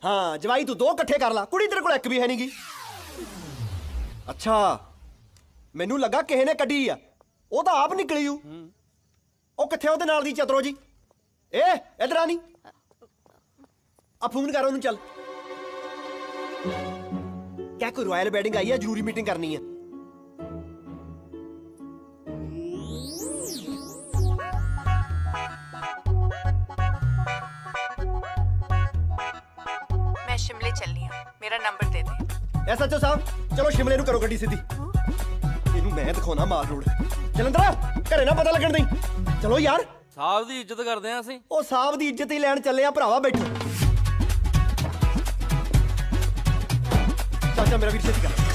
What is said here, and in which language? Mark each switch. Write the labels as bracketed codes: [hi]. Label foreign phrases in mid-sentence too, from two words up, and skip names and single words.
[pa] ਹਾਂ ਜਵਾਈ ਤੂੰ 2 ਇਕੱਠੇ ਕਰ ਲਾ, ਕੁੜੀ ਤੇਰੇ ਕੋਲ ਇੱਕ ਵੀ ਹੈ ਨਹੀਂਗੀ। ਅੱਛਾ ਮੈਨੂੰ ਲੱਗਾ ਕਿਸੇ ਨੇ ਕੱਢੀ ਆ, ਉਹ ਤਾਂ ਆਪ ਨਿਕਲੀ ਹੂ। ਉਹ ਕਿੱਥੇ ਉਹਦੇ ਨਾਲ ਦੀ ਚਤਰੋ ਜੀ? ਇਧਰ ਆ ਨੀ, ਆ ਫੋਨ ਕਰ ਉਹਨੂੰ। ਚੱਲ ਕਿਆ ਕੋਈ [en] royal wedding [pa] ਆਈ ਹੈ, ਜ਼ਰੂਰੀ ਮੀਟਿੰਗ ਕਰਨੀ ਹੈ। [hi] मैं शिमले चलनी हूँ, मेरा नंबर दे दे। [pa] SHO ਸਾਹਿਬ ਚਲੋ ਸ਼ਿਮਲੇ ਨੂੰ ਕਰੋ ਗੱਡੀ ਸਿੱਧੀ। ਇਹਨੂੰ ਮੈਂ ਦਿਖਾਉਣਾ ਮਾਲ ਰੋਡ। ਜਲੰਧਰ ਘਰੇ ਨਾ ਪਤਾ ਲੱਗਣ ਦੇਈ। ਚਲੋ ਯਾਰ, ਸਾਹਿਬ ਦੀ ਇੱਜ਼ਤ ਕਰਦੇ ਆ ਅਸੀਂ। ਉਹ ਸਾਹਿਬ ਦੀ ਇੱਜ਼ਤ ਹੀ ਲੈਣ ਚੱਲੇ ਆ ਭਰਾਵਾ। ਬੈਠੋ ਚਾਚਾ ਮੇਰਾ ਵੀਰ ਛੇਤੀ ਕਰ।